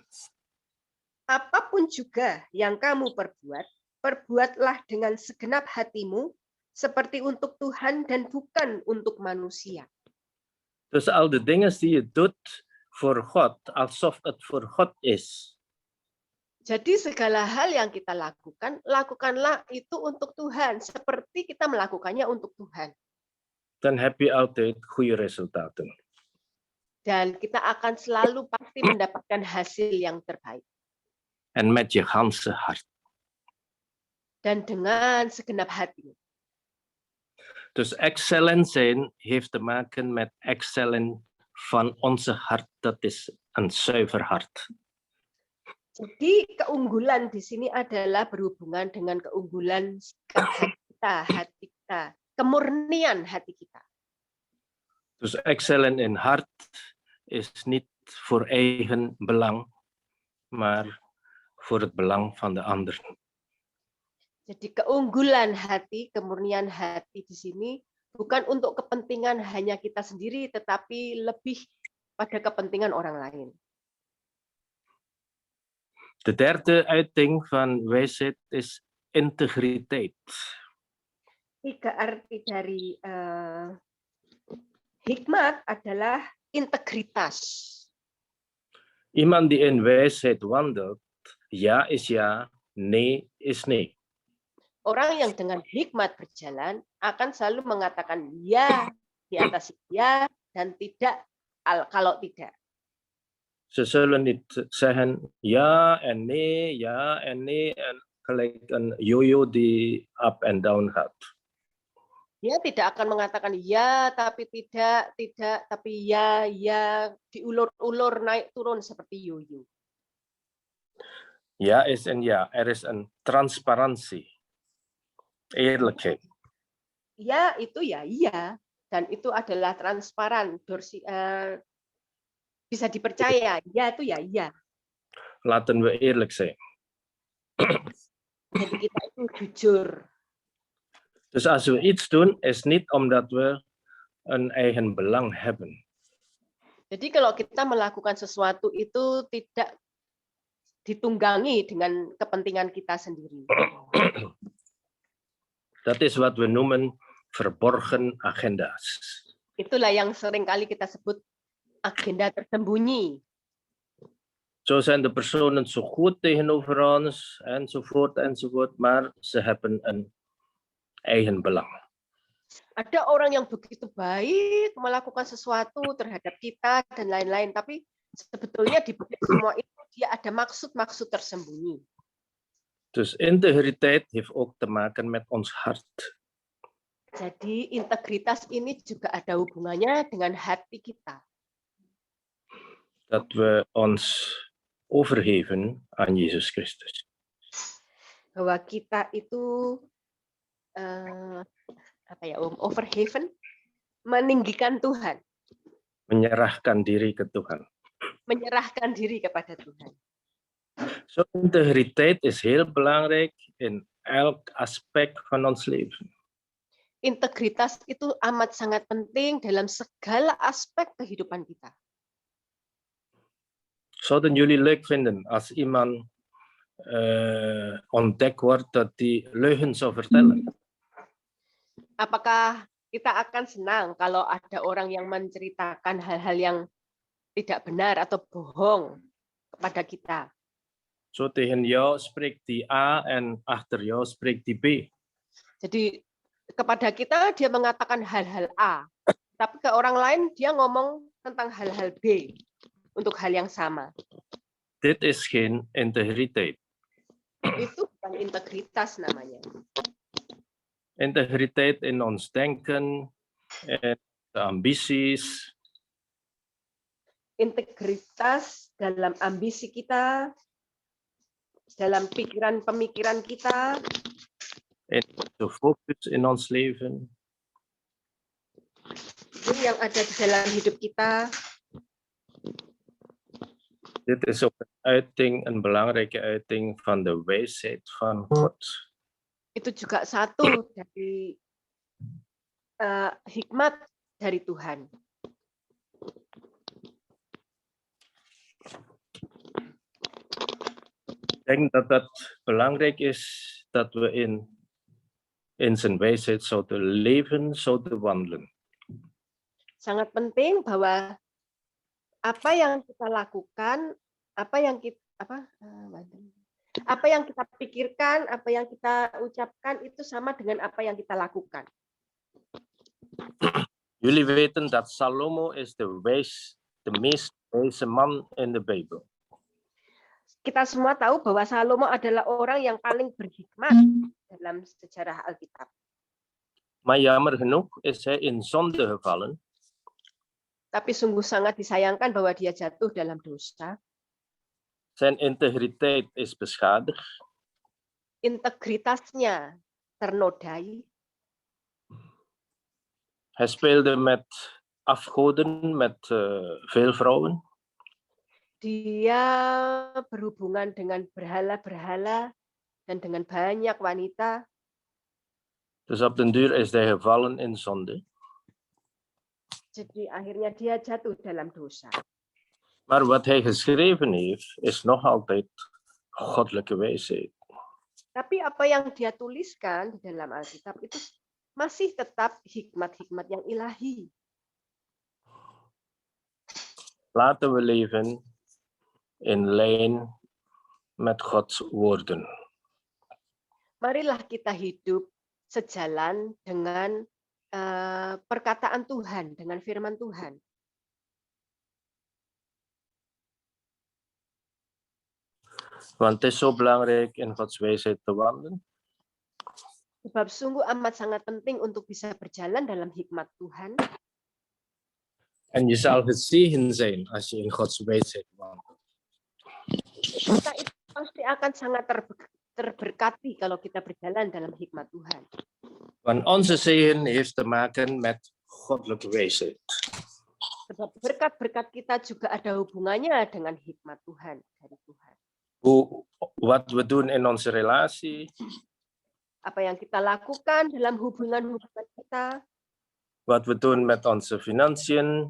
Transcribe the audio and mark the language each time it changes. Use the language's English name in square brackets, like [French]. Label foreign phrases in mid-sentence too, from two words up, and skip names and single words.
[Indonesian] Apapun juga yang kamu perbuat, perbuatlah dengan segenap hatimu, seperti untuk Tuhan dan bukan untuk manusia. [Dutch] Dus al de dingen die je doet voor God, alsof het voor God is. [Indonesian] Jadi segala hal yang kita lakukan, lakukanlah itu untuk Tuhan, seperti kita melakukannya untuk Tuhan. [Dutch] Dan heb je altijd goede resultaten. [Indonesian] Dan kita akan selalu pasti mendapatkan hasil yang terbaik. [Dutch] En met je ganse hart. [Indonesian] Dan dengan segenap hati. [Dutch] Dus excellent zijn heeft te maken met excellent van onze hart. Dat is een zuiver hart. [Indonesian] Jadi keunggulan di sini adalah berhubungan dengan keunggulan sikap hati kita, kemurnian hati kita. [Dutch] Dus excellent in hart is niet voor eigen belang, maar voor het belang van de ander. [Indonesian] Jadi keunggulan hati, kemurnian hati di sini bukan untuk kepentingan hanya kita sendiri, tetapi lebih pada kepentingan orang lain. [Dutch] De derde uiting van wijsheid is integriteit. [Indonesian] 3 arti dari hikmat adalah integritas. [Dutch] Iemand die in wijsheid wandelt, ja is ja, nee is nee. [Indonesian] Orang yang dengan hikmat berjalan akan selalu mengatakan ya di atas ya dan tidak kalau tidak. [Dutch] Ze zullen niet zeggen ja en nee en gelijk een yo-yo die up en down gaat. [Indonesian] Dia tidak akan mengatakan ya tapi tidak tapi ya diulur-ulur naik turun seperti yo-yo. [Dutch] Ja is en ja, er is een transparantie, eerlijkheid. [Indonesian] Ya itu ya iya dan itu adalah transparan, bisa dipercaya. Ya itu ya iya. [Dutch] Laten we eerlijk zijn. [Indonesian] Jadi kita itu jujur. [Dutch] Dus als we iets doen, is niet omdat we een eigen belang hebben. [Indonesian] Jadi kalau kita melakukan sesuatu itu tidak ditunggangi dengan kepentingan kita sendiri. [Dutch] Dat is wat we noemen verborgen agenda's. [Indonesian] Itulah yang sering kali kita sebut agenda tersembunyi. [Dutch] Zo zijn de personen zo goed tegenover ons, enzovoort, maar ze hebben een eigen belang. [Indonesian] Ada orang yang begitu baik melakukan sesuatu terhadap kita dan lain-lain, tapi sebetulnya di balik semua itu dia ada maksud-maksud tersembunyi. [Dutch] Dus integriteit heeft ook te maken met ons hart. [Indonesian] Jadi integritas ini juga ada hubungannya dengan hati kita. [Dutch] Dat we ons overgeven aan Jezus Christus. [Indonesian] Bahwa kita itu overhaven, meninggikan Tuhan. Menyerahkan diri ke Tuhan. Menyerahkan diri kepada Tuhan. [Dutch] Zo, integriteit is heel belangrijk in elk aspect van ons leven. [Indonesian] Integritas itu amat sangat penting dalam segala aspek kehidupan kita. [Dutch] Zouden jullie leuk vinden als iemand ontdekt wordt dat hij leugens zou vertellen? [Indonesian] Apakah kita akan senang kalau ada orang yang menceritakan hal-hal yang tidak benar atau bohong kepada kita? [Dutch] Zo tegen jou spreekt die A en achter jou spreekt die B. [Indonesian] Jadi kepada kita dia mengatakan hal-hal A, tapi ke orang lain dia ngomong tentang hal-hal B untuk hal yang sama. [Dutch] Dit is geen integriteit. [Indonesian] Itu bukan integritas namanya. [Dutch] Integriteit in ons denken, in de ambities. [Indonesian] Integritas dalam ambisi kita, dalam pemikiran kita, [Dutch] In de focus in ons leven. [Indonesian] itu yang ada di dalam hidup kita. [Dutch] Dit is ook een belangrijke uiting van de wijsheid van God. [Indonesian] Itu juga satu dari hikmat dari Tuhan. [Dutch] Ik denk dat het belangrijk is dat we in zijn wijsheid zouden leven, zouden wandelen. [Indonesian] Sangat penting bahwa apa yang kita lakukan, Apa yang kita pikirkan, apa yang kita ucapkan itu sama dengan apa yang kita lakukan. [Dutch] Jullie weten dat Salomo is de meest wijze man in de Bijbel. [Indonesian] Kita semua tahu bahwa Salomo adalah orang yang paling berhikmat dalam sejarah Alkitab. [Dutch] Maar jammer genoeg is hij in zonde gevallen. [Indonesian] Tapi sungguh sangat disayangkan bahwa dia jatuh dalam dosa. [Dutch] Zijn integriteit is beschadigd. [Indonesian] Integritasnya ternodai. [Dutch] Hij speelde met afgoden, met veel vrouwen. [Indonesian] Dia berhubungan dengan berhala-berhala dan dengan banyak wanita. [Dutch] Dus op den duur is hij gevallen in zonde. [Indonesian] Jadi akhirnya dia jatuh dalam dosa. [Dutch] Maar wat hij geschreven heeft, is nog altijd goddelijke wijsheid. [Indonesian] Tapi apa yang dia tuliskan di dalam Alkitab itu masih tetap hikmat-hikmat yang ilahi. [Dutch] Laten we leven in lijn met Gods woorden. [Indonesian] Marilah kita hidup sejalan dengan perkataan Tuhan, dengan firman Tuhan. [Dutch] Want het is zo belangrijk in Gods wijsheid te wandelen. [Indonesian] Sebab sungguh amat sangat penting untuk bisa berjalan dalam hikmat Tuhan. [Dutch] En je zal gezegend zijn als je in Gods wijsheid wandelt. [Indonesian] Maka itu pasti akan sangat terberkati kalau kita berjalan dalam hikmat Tuhan. [Dutch] Want onze zegen heeft te maken met goddelijke wijsheid. [Indonesian] Sebab berkat-berkat kita juga ada hubungannya dengan hikmat Tuhan, dari Tuhan. [Dutch] Wat we doen in onze relatie. [Indonesian] Apa yang kita lakukan dalam hubungan-hubungan kita. [Dutch] Wat we doen met onze financiën.